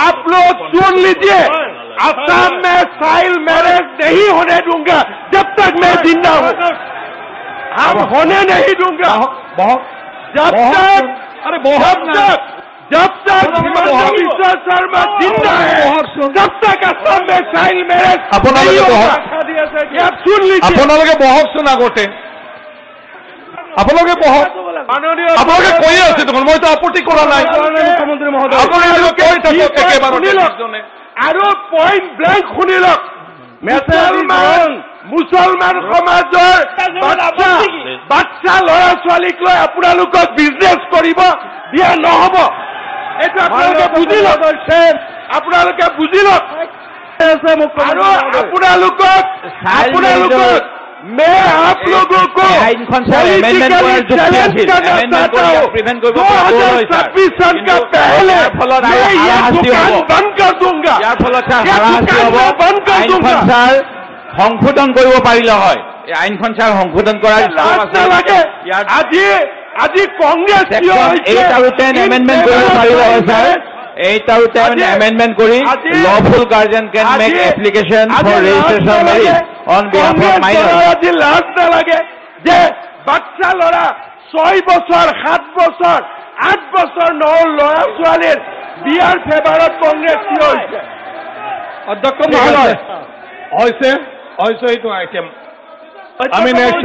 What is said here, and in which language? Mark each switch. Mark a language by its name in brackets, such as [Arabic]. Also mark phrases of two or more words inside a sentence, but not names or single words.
[Hindi] लोग सुन लीजिए, असम में चाइल्ड मैरिज नहीं होने दूंगा जब तक मैं जिंदा हूं। हम होने नहीं दूंगा जब तक हिमंत बिश्व शर्मा जिंदा है, जब तक असम में चाइल्ड मैरिज नहीं होगा। आप सुन लीजिए, [Assamese] আপোনালোকে বহকচোন আগতে, আপোনালোকে বহক, আপোনালোকে কৈ আছে দেখোন, মইতো আপত্তি কৰা নাই। মুখ্যমন্ত্ৰী মহোদয়, আৰু [English] point blank [Assamese] শুনি লওক, মুছলমান সমাজৰ বাচ্চা ল'ৰা ছোৱালীক লৈ আপোনালোকক বিজনেছ কৰিব দিয়া নহ'ব। এইটো আপোনালোকে বুজি লওক, আপোনালোকে বুজি লওক। আৰু আপোনালোকক [Hindi] मैं आप लोगों को 2026 सन का पहले मैं ये दुकान बंद कर दूंगा, बंद कर दूंगा। [Assamese] সংশোধন কৰিব পাৰিলে হয়, এই আইনখন ছাৰ সংশোধন কৰাৰ আজি কংগ্ৰেছ 8 আৰু 10 এমেণ্ডমেণ্ট কৰিব পাৰিলে হয় ছাৰ। 8 আৰু 10 এমেণ্ডমেণ্ট কৰি [English] lawful guardian can make application for registration of marriage on behalf of minors. [Assamese] আজি লাজ নালাগে যে বাচ্চা ল'ৰা 6 বছৰ 7 বছৰ 8 বছৰ ল'ৰা ছোৱালীৰ বিয়াৰ ফেভাৰত কংগ্ৰেছ থিয় হৈছে। অধ্যক্ষ মহোদয়, হৈছে এইটো আইটেম আমি নেক্সট